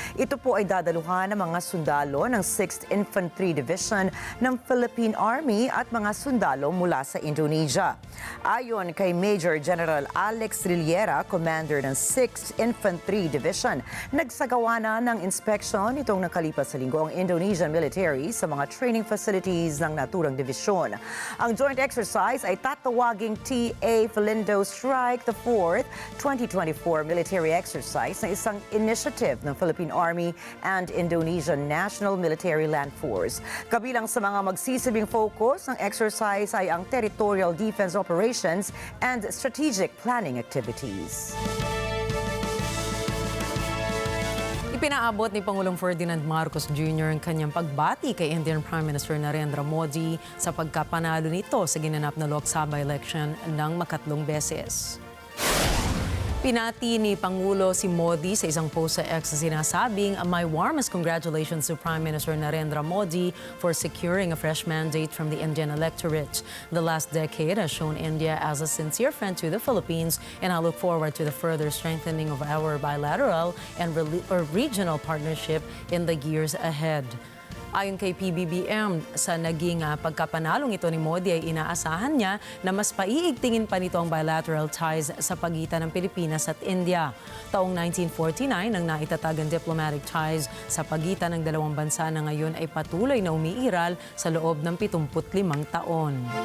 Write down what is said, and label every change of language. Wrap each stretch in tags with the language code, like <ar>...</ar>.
<tl>Ito po ay dadaluhan ng mga sundalo ng 6th Infantry Division ng Philippine Army at mga sundalo mula sa Indonesia. Ayon kay Major General Alex Rillera, Commander ng 6th Infantry Division, nagsagawa na ng inspeksyon itong nakalipas sa linggo ang Indonesian military sa mga training facilities ng naturang divisyon. Ang joint exercise ay tatawaging TA Felindo Strike the 4th 2024 military exercise na isang initiative ng Philippine Army and Indonesian National Military Land Force. Kabilang sa mga magsisilbing focus ng exercise ay ang</tl> <en>territorial defense operations and strategic planning activities.</en> <tl>Ipinaabot ni Pangulong Ferdinand Marcos Jr. ang kanyang pagbati kay Indian Prime Minister Narendra Modi sa pagkapanalo nito sa ginanap na Lok Sabha election ng makatlong beses. Pinati ni Pangulo si Modi sa isang post sa X na sinasabing,</tl> <en>"My warmest congratulations to Prime Minister Narendra Modi for securing a fresh mandate from the Indian electorate. The last decade has shown India as a sincere friend to the Philippines, and I look forward to the further strengthening of our bilateral and regional partnership in the years ahead."</en> <tl>Ayon kay PBBM, sa naging pagkapanalong ito ni Modi ay inaasahan niya na mas paiigtingin pa nito ang bilateral ties sa pagitan ng Pilipinas at India. Taong 1949 nang naitatag ang diplomatic ties sa pagitan ng dalawang bansa na ngayon ay patuloy na umiiral sa loob ng 75 taon.</tl>